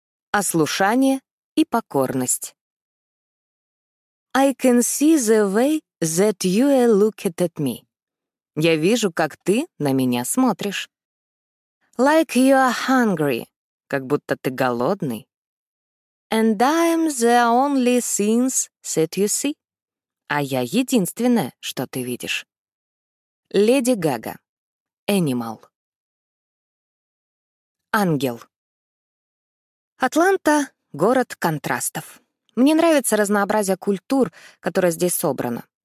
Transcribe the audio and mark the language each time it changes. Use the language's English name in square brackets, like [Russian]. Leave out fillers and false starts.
[Russian] Ослушание и покорность. [English] I can see the way that you are looking at me. [Russian] Я вижу, как ты на меня смотришь. [English] Like you are hungry. [Russian] Как будто ты голодный. [English] And I'm the only things that you see. [Russian] А я единственное, что ты видишь. Леди Гага. Animal. Ангел. Атланта — город контрастов. Мне нравится разнообразие культур, которое здесь собрано.